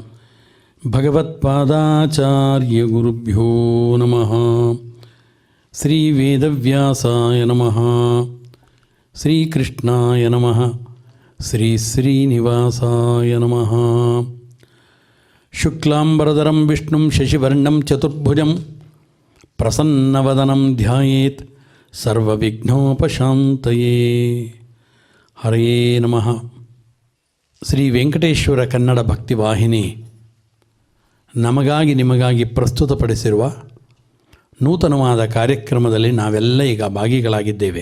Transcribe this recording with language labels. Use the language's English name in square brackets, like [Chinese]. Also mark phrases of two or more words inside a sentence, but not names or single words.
[Sanskrit] ಭಗವತ್ಪಾದಾಚಾರ್ಯ ಗುರುಭ್ಯೋ ನಮಃ ಶ್ರೀ ವೇದವ್ಯಾಸಾಯ ನಮಃ ಶ್ರೀಕೃಷ್ಣಾಯ ನಮಃ ಶ್ರೀ ಶ್ರೀನಿವಾಸಾಯ ನಮಃ ಶುಕ್ಲಾಂಬರಧರಂ ವಿಷ್ಣುಂ ಶಶಿವರ್ಣಂ ಚತುರ್ಭುಜಂ ಪ್ರಸನ್ನವದನಂ ಧ್ಯಾಯೇತ್ ಸರ್ವವಿಘ್ನೋಪಶಾಂತಯೇ. ಹರಯೇ ನಮಃ. [Kannada] ಶ್ರೀ ವೆಂಕಟೇಶ್ವರ ಕನ್ನಡ ಭಕ್ತಿವಾಹಿನಿ ನಮಗಾಗಿ ನಿಮಗಾಗಿ ಪ್ರಸ್ತುತಪಡಿಸಿರುವ ನೂತನವಾದ ಕಾರ್ಯಕ್ರಮದಲ್ಲಿ ನಾವೆಲ್ಲ ಈಗ ಭಾಗಿಗಳಾಗಿದ್ದೇವೆ.